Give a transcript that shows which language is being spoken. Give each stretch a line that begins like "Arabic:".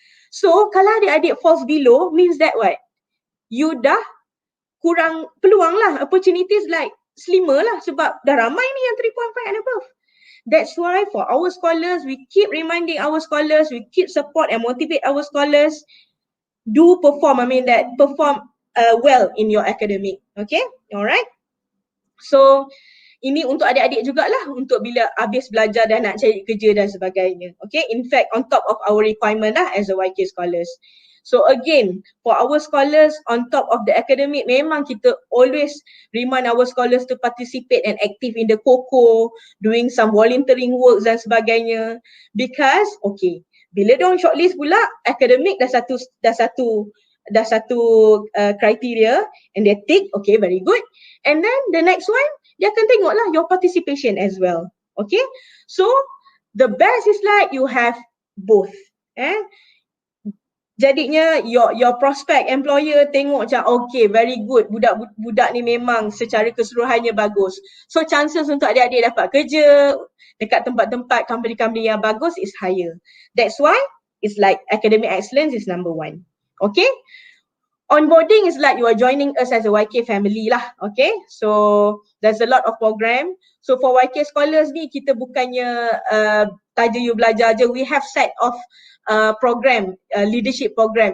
Malay: So kalau adik-adik
English: falls below, means that what?
Malay: You dah kurang peluang lah, opportunities like slimmer lah sebab dah ramai ni yang 3.5 and above.
English: That's why for our scholars, we keep reminding our scholars, we keep support and motivate our scholars, do perform, perform well in your academic. Okay, alright.
Malay: So ini untuk adik-adik jugalah, untuk bila habis belajar dan nak cari kerja dan sebagainya.
English: Okay, in fact on top of our requirement lah as a YK scholars. So again, for our scholars on top of the academic,
Malay: memang kita
English: always remind our scholars to participate and active in the COCO, doing some volunteering works
Malay: dan sebagainya.
English: Because okay,
Malay: bila diorang shortlist pula,
English: academic dah satu criteria and they tick, okay, very good. And then the next one,
Malay: dia akan tengok lah
English: your participation as well. Okay, so the best is like you have both.
Malay: Jadinya your prospect employer tengok macam
English: okay, very good,
Malay: budak ni memang secara keseluruhannya bagus. So chances untuk adik-adik dapat kerja dekat tempat-tempat company-company yang bagus is higher.
English: That's why it's like academic excellence is number 1. Okay, onboarding is like you are joining us as a YK family lah. Okay, so there's a lot of program. So for YK scholars ni,
Malay: kita bukannya taja you belajar je,
English: we have set of program, leadership program.